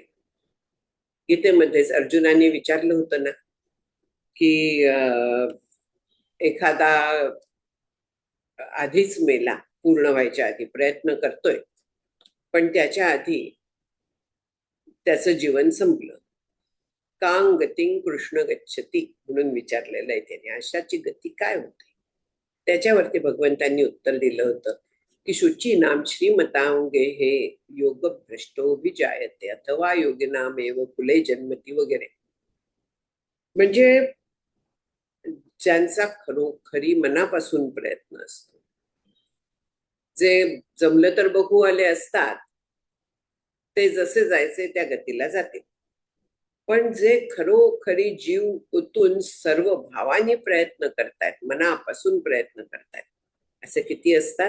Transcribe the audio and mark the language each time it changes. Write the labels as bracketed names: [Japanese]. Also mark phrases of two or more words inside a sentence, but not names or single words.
[Marathi] गीतेमध्येच अर्जुनाने विचारलं होतं ना की एखादा आधीच मेला, पूर्ण व्हायच्या आधी प्रयत्न करतोय, पण त्याच्या आधी त्याचं जीवन संपलं. [Sanskrit] कांग गतिं कृष्ण गच्छती [Marathi] म्हणून विचारलेलं आहे त्याने. अशाची गती काय होते? त्याच्यावरती भगवंतांनी उत्तर दिलं होतं की [Sanskrit] शुची नाम श्रीमतांगे हे योग भ्रष्टो विजायते अथवा योगिनामेव कुले जन्मती [Marathi] वगैरे. म्हणजे ज्यांचा खरोखरी मनापासून प्रयत्न असतो, जे जमलं तर बघू आले असतात, ते जसे जायचे त्या गतीला जातील. पण जे खरोखरी जीव ओतून सर्व भावाने प्रयत्न करतात, मनापासून प्रयत्न करतात, असे किती असतात?